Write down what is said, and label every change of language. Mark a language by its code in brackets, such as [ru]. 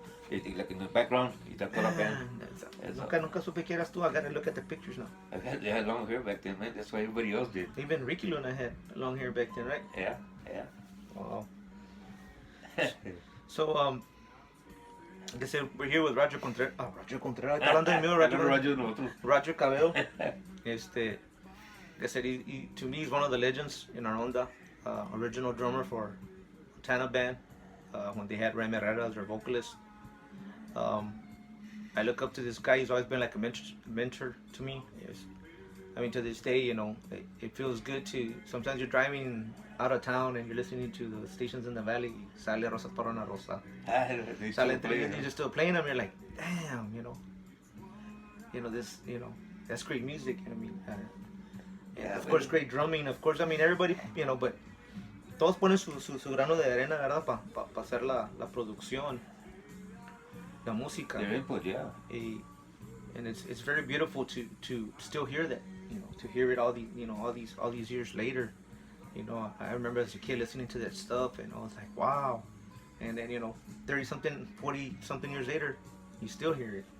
[en] Like in the background, that's what band. [es] Nunca supe que eras tú. [en] I gotta look at the pictures now. They had long hair back then, man. That's why everybody else did. Even Ricky Luna had long hair back then, right? Yeah. Wow. So, like I said, we're here with Roger Contreras. Roger Contreras. [es] Está hablando de mí, Roger Cabello. [en] Like I said, he, to me, he's one of the legends in our onda. Original drummer for Montana band when they had Ram Herrera as their vocalist. I look up to this guy. He's always been like a mentor to me. Yes. I mean, to this day, it feels good to. Sometimes you're driving out of town and you're listening to the stations in the valley. Sale Rosas para una Rosa. Sale you're just still playing them. You're like, damn, this, that's great music. I mean, of course, great drumming. Of course, I mean, everybody, but [es] todos ponen su grano de arena, ¿verdad? Para hacer la producción, la música. [en] Their input, yeah. And it's very beautiful to still hear that, to hear it all these years later. I remember as a kid listening to that stuff, and I was like, wow. And then 40-something years later, you still hear it.